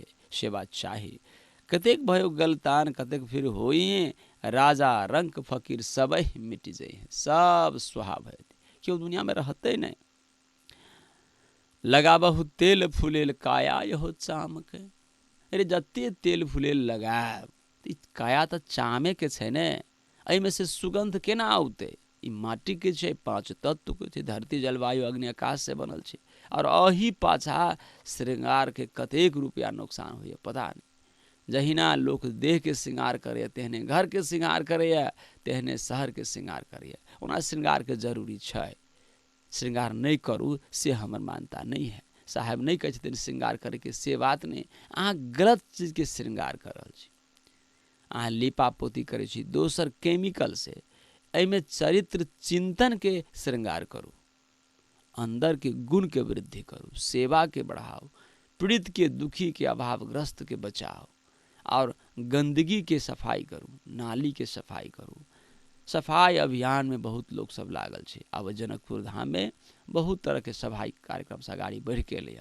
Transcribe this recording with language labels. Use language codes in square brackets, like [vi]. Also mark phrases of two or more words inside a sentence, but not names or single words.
[mai] सेवा चाही। कतेक भयो गलतान कतेक फिर होई, राजा रंक फकीर सबे मिट जाए, सब स्वभाव है। क्यों दुनिया में रहते नहीं। लगाबहु तेल फुलेल काया यहो चाम के। अरे जते तेल फुलेल लगाब काया तो चामे के छे ने, एहिमे से सुगंध केना आउते? ई माटी के छे, 5 तत्व के छे, धरती जलवायु अग्नि आकाश से बनल छे। और अही पाछा श्रृंगार के कतेक रुपया नुकसान हुए पता नहीं। जहिना लोक देह के श्रृंगार करे तेहने घर के श्रृंगार करे तेहने शहर के श्रृंगार करे। ओना श्रृंगार के जरूरी छै, श्रृंगार नहीं करू से हमर मान्यता नहीं है। साहब नहीं कहै छथिन श्रृंगार करे के, से बात नहीं। अहाँ गलत चीज के श्रृंगार कर रहल छी। अहाँ लीपा पोती करे छी दोसर केमिकल से, एहिमे चरित्र चिंतन के श्रृंगार करू, अंदर के गुण के वृद्धि करू, सेवा के बढ़ाओ, पीड़ित के दुखी के अभावग्रस्त के बचाओ, और गंदगी के सफाई करू, नाली के सफाई करू। सफाई अभियान में बहुत लोग सब लागल छै। अब जनकपुर धाम में बहुत तरह के सफाई कार्यक्रम से आगाड़ी बढ़ के एलैया।